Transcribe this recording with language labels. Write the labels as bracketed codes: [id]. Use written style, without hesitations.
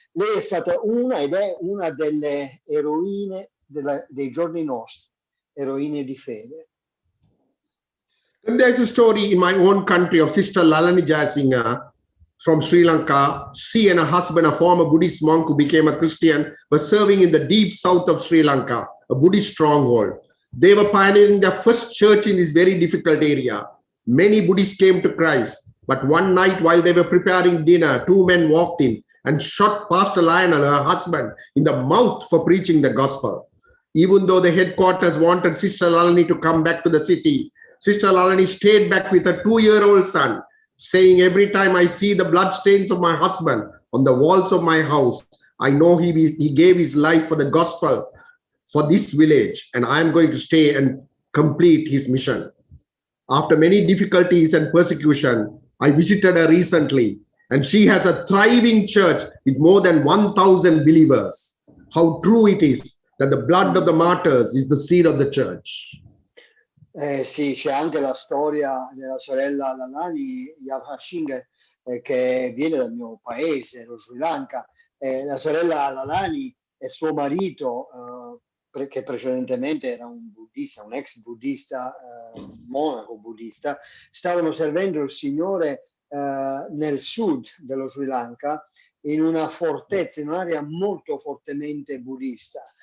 [it] Lei è stata ed è una delle eroine dei giorni nostri, eroine di fede. [en] And there's a story in my own country of Sister Lalani Jayasinghe from Sri Lanka. She and her husband, a former Buddhist monk who became a Christian, were serving in the deep south of Sri Lanka, a Buddhist stronghold. They were pioneering their first church in this very difficult area. Many Buddhists came to Christ, but one night while they were preparing dinner, two men walked in and shot Pastor Lionel, her husband, in the mouth for preaching the gospel. Even though the headquarters wanted Sister Lalani to come back to the city, Sister Lalani stayed back with her 2-year-old son, saying, "Every time I see the bloodstains of my husband on the walls of my house, I know he gave his life for the gospel for this village, and I am going to stay and complete his mission." After many difficulties and persecution, I visited her recently, and she has a thriving church with more than 1,000 believers. How true it is that the blood of the martyrs is the seed of the church. [it] Sì, c'è anche la storia della sorella Lalani Yavashing, che viene dal mio paese, lo Sri Lanka. La sorella Lalani e suo marito, che precedentemente era un buddista, un ex buddista, monaco buddista, stavano servendo il Signore nel sud dello Sri Lanka, in una fortezza, in un'area molto fortemente buddista.